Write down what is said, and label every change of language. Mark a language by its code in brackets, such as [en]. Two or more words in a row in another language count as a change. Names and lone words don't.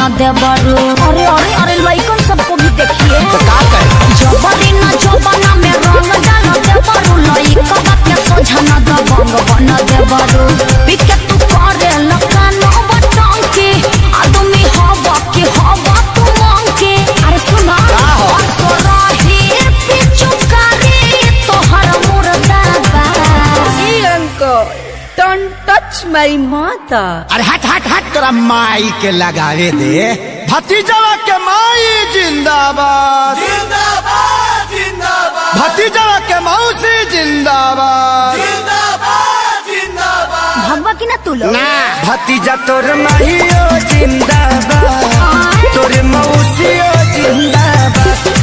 [bho] देबरू अरे अरे अरे लइकन सबको भी देखिए जबरी न जबना में रंग डाल देबरू लइकवा के सोझा न दबंग बन देबरू पिके तू करे लकान बटंकी आदमी हवा के हवा तू मंकी अरे सुना तो रही पिचुकारी तोहर मुर्दाबा [en] Don't touch my mother. [bho] अरे हट हट हट तोरा माई के लगावे दे भतीजवा के माई जिंदाबाद जिंदाबाद जिंदाबाद भतीजवा के मौसी जिंदाबाद तू लोग ना भतीजा तोर माहियो जिंदाबाद तोर मौसियो जिंदाबाद।